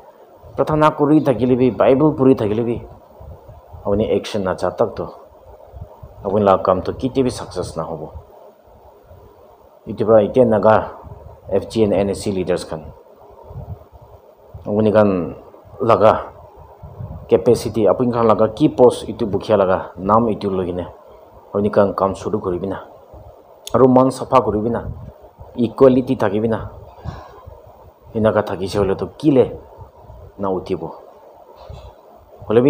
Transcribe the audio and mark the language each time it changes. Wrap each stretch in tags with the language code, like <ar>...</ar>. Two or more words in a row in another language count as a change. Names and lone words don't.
<nag>prathana kori thakile bi bible puri thakile bi apuni action na chatak to apun la kam to kiti bi success na hobo itu pra ite naga FGN NSC leaders kan apuni kan laga capacity apun kan laga ki post itu bukhia laga nam itu logine apuni kan kam shuru koribina aru man safa koribina equality thakibina inaga thakise hole to kile na utibo holebi</nag>